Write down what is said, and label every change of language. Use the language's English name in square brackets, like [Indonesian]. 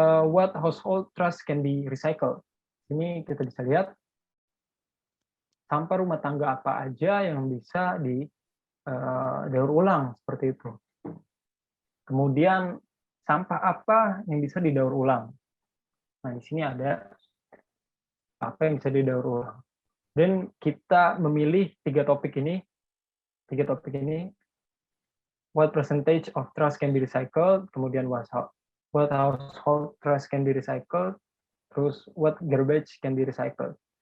[English] What household trash can be recycled? [Indonesian] Ini kita bisa lihat sampah rumah tangga apa aja yang bisa didaur ulang, seperti itu. Kemudian sampah apa yang bisa didaur ulang? Nah, di sini ada apa yang bisa didaur ulang. Dan kita memilih 3 topik ini. [English] What percentage of trash can be recycled, [Indonesian] kemudian [English] what household trash can be recycled, [Indonesian] terus [English] what garbage can be recycled.